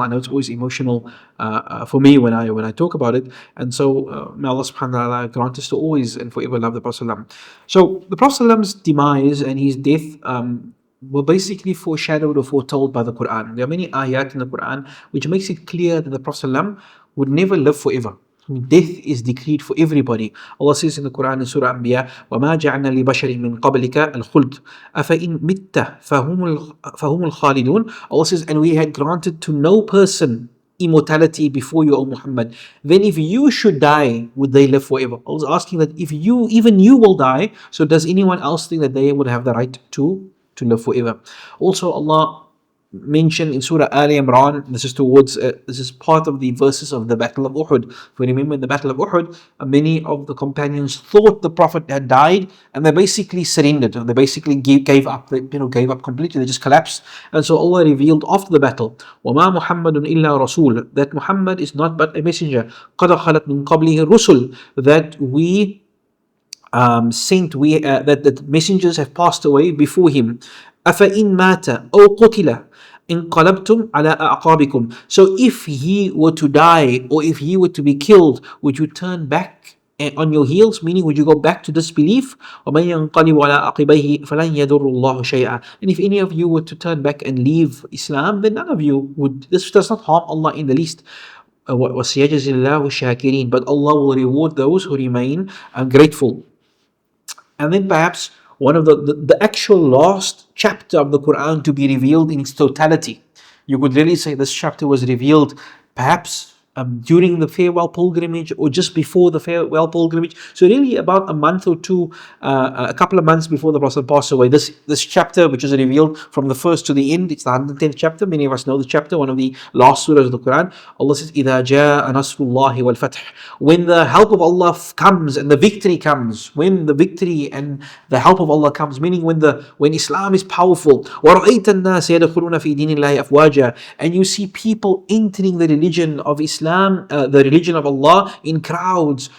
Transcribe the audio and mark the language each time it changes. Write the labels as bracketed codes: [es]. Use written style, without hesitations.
[en] I know it's always emotional for me when I talk about it, and so may Allah subhanahu wa ta'ala grant us to always and forever love the Prophet. So the Prophet's demise and his death were basically foreshadowed or foretold by the Quran. There are many ayat in the Quran which makes it clear that the Prophet would never live forever. Death is decreed for everybody. Allah says in the Quran in Surah Anbiya, [ar] وَمَا جَعْنَا لِبَشَرٍ مِّن قَبْلِكَ الْخُلْدَ أَفَإِن مِتَّ فَهُمُ الْخَالِدُونَ. [en] Allah says, and we had granted to no person immortality before you, O Muhammad. Then if you should die, would they live forever? I was asking that if even you will die, so does anyone else think that they would have the right to live forever? Also, Allah mentioned in Surah Ali Imran, this is part of the verses of the Battle of Uhud. If we remember in the Battle of Uhud, many of the companions thought the Prophet had died, and they basically surrendered. They basically gave up. They gave up completely. They just collapsed. And so Allah revealed after the battle, [ar] وَمَا مُحَمَّدٌ إِلَّا رَسُولٌ, [en] that Muhammad is not but a messenger. [ar] قَدْ خَلَتْ مِنْ قَبْلِهِ الرُّسُلُ, [en] that we that the messengers have passed away before him. [ar] أَفَإِن مَاتَ أَوْ قُتِلَ انقلبتم على أعقابكم. [en] So if he were to die or if he were to be killed, would you turn back on your heels? Meaning, would you go back to disbelief? [ar] وَمَن يَنقَلِبُ عَلَى عَقِبَيْهِ فَلَن يَضُرُّ اللَّهُ شَيْئًا. [en] And if any of you were to turn back and leave Islam, then none of you would. This does not harm Allah in the least. [ar] وَسَيَجْزِي اللَّهُ الشَّاكِرِينَ. [en] But Allah will reward those who remain grateful. And then perhaps one of the actual last chapter of the Quran to be revealed in its totality. You could really say this chapter was revealed perhaps during the farewell pilgrimage or just before the farewell pilgrimage. So really about a month or two, a couple of months before the Prophet passed away, this chapter, which is revealed from the first to the end, it's the 110th chapter. Many of us know the chapter, one of the last surahs of the Quran. Allah says, [ar] إِذَا جَاءَ نَصْرُ اللَّهِ وَالْفَتْحِ. [en] When the help of Allah comes and the victory comes, when the victory and the help of Allah comes, meaning when Islam is powerful, [ar] وَرَأَيْتَ النَّاسَ يَدْخُلُونَ فِي دِينِ اللَّهِ أَفْوَاجًا, [en] and you see people entering the religion of Islam, the religion of Allah, in crowds.